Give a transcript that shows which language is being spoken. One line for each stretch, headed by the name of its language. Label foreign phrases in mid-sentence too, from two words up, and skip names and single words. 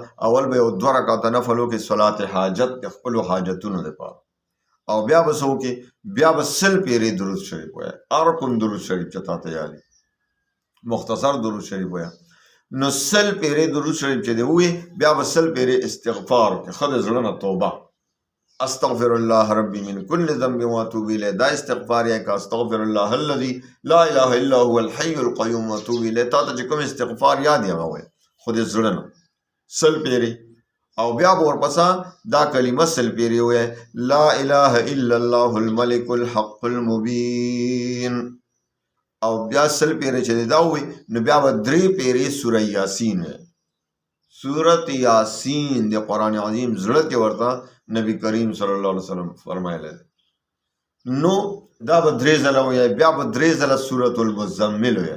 Pashto: اول به یو 2 رکعته نفل وکړئ، صلات حاجت د خپلو حاجتونو دپاره، او بیا به څه وکړي؟ بیا به 100 پیرې درود شریف وایه، هر کوم درود شریف چې تاته یاد وي، مختصر درود شریف وایه. نو 100 پیرې درود شریف چې دی ووایي، بیا به 100 پیرې استغفار وکړي، ښه د زړه نه توبه،
Arabic: استغفر الله ربي من كل ذنب واتوب الیه،
Pashto: دا استغفار یې که
Arabic: استغفر الله الذي لا اله الا هو الحي القيوم واتوب الیه.
Pashto: تا ته چې کوم استغفار یاد یې هغه وایه، خو د زړه نه 100 پیرې. او بیا به ورپسه دا کلمه 100 پیرې ووایه،
Arabic: لا اله الا الله الملك الحق المبین.
Pashto: او بیا 100 پیرې چې دا ووایي، نو بیا به 3 پیرې سوره یاسین وایي. سورت یاسین د قرآن عظیم زړه کې ورته نبی کریم
Arabic: صلی الله علیه وسلم
Pashto: فرمایلی دی. نو دا به 3 ځله وایي، بیا به 3 ځله سورت المزمل وایي.